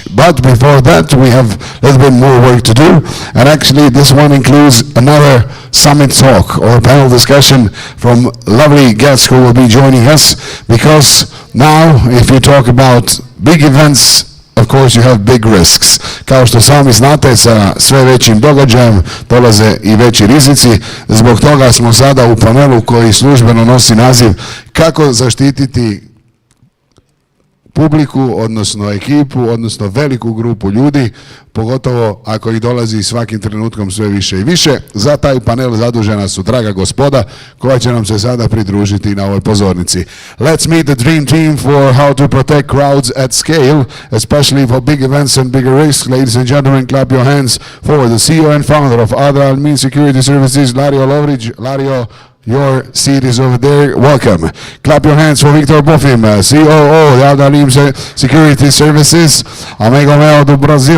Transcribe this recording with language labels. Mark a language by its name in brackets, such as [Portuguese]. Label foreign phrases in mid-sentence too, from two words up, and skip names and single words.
[English] But before that, we have a little bit more work to do. And actually, this one includes another summit talk or panel discussion from lovely guests who will be joining us. Because now, if you talk about big events, of course you have big risks. [Croatian] Kao što sami znate, sa sve većim događajem dolaze i veći rizici. Zbog toga smo sada u panelu koji službeno nosi naziv Kako zaštititi publiku, odnosno ekipu, odnosno veliku grupu ljudi, pogotovo ako ih dolazi svakim trenutkom sve više i više. Za taj panel zadužena su draga gospoda koja će nam se sada pridružiti na ovoj pozornici. [English] Let's meet the dream team for how to protect crowds at scale, especially for big events and bigger risks. Ladies and gentlemen, clap your hands for the CEO and founder of Adria Security Services, Lario Lovric. Lario, your seat is over there. Welcome. Clap your hands for Viktor Bofim, COO of Adria Security Services, [Portuguese] amigo meo do Brazil.